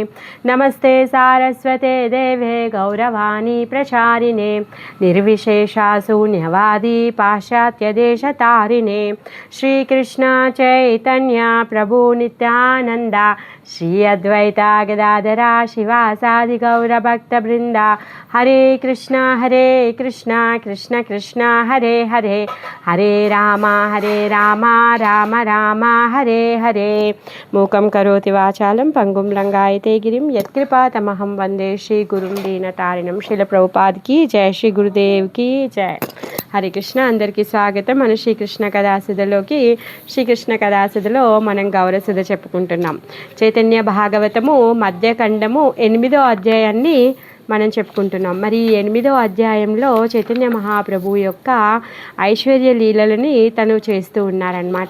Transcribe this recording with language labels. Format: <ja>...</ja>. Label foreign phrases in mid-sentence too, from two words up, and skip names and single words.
<sa>नमस्ते सारस्वते देवे गौरवाणी प्रचारिणे निर्विशेषा शून्यवादी पाश्चात्यदेशतारिणे श्रीकृष्ण चैतन्य प्रभु नित्यानन्द श्री अद्वैता गदाधरा शिवासादि गौरभक्तवृन्दा हरे कृष्ण कृष्ण कृष्ण हरे हरे हरे राम राम राम हरे हरे मूकं करोति वाचालं पंगुं लंगायते गिरिं यत्कृपातमहं वन्दे श्री गुरुं दीनतारिणं</sa> <hi>श्रील प्रभुपाद की जय</hi> <sa>श्री गुरुदेव की जय।</sa> <te>హరే కృష్ణ అందరికీ స్వాగతం. మన శ్రీకృష్ణ కథాసుధలోకి శ్రీకృష్ణ కథాసుధలో మనం గౌరసుధ చెప్పుకుంటున్నాం. చైతన్య భాగవతము మధ్యఖండము 8వ అధ్యాయాన్ని మనం చెప్పుకుంటున్నాం. మరి 8వ అధ్యాయంలో చైతన్య మహాప్రభు యొక్క ఐశ్వర్య లీలలని తను చేస్తూ ఉన్నారనమాట.</te>